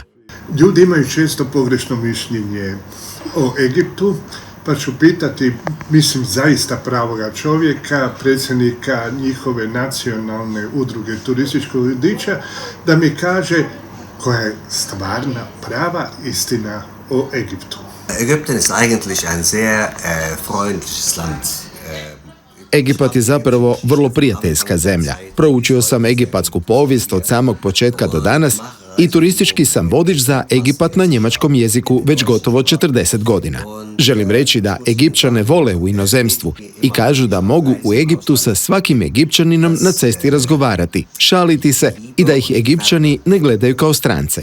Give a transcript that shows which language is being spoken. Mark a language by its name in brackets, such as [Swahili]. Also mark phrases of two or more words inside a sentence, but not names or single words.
[Croatian] Ljudi imaju često pogrešno mišljenje o Egiptu, pa ću pitati, mislim zaista pravoga čovjeka, predsjednika njihove nacionalne udruge turističkog vodiča, da mi kaže koja je stvarna, prava istina o Egiptu. [German] Ägypten ist eigentlich ein sehr freundliches Land. [Croatian] Egipat je zapravo vrlo prijateljska zemlja. Proučio sam egipatsku povijest od samog početka do danas i turistički sam vodič za Egipat na njemačkom jeziku već gotovo 40 godina. Želim reći da Egipćane vole u inozemstvu i kažu da mogu u Egiptu sa svakim Egipćaninom na cesti razgovarati, šaliti se i da ih Egipćani ne gledaju kao strance.